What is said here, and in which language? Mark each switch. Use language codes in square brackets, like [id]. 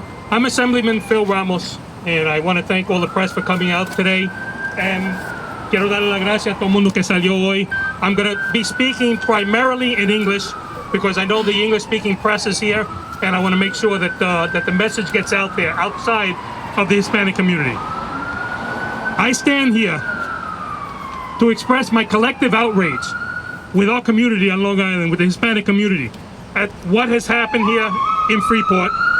[en] I'm Assemblyman Phil Ramos, and I want to thank all the press for coming out today. [es] And quiero darle las gracias a todo el mundo que salió hoy. [en] I'm going to be speaking primarily in English because I know the English-speaking press is here, and I want to make sure that that the message gets out there outside of the Hispanic community. I stand here to express my collective outrage with our community on Long Island, with the Hispanic community, at what has happened here in Freeport.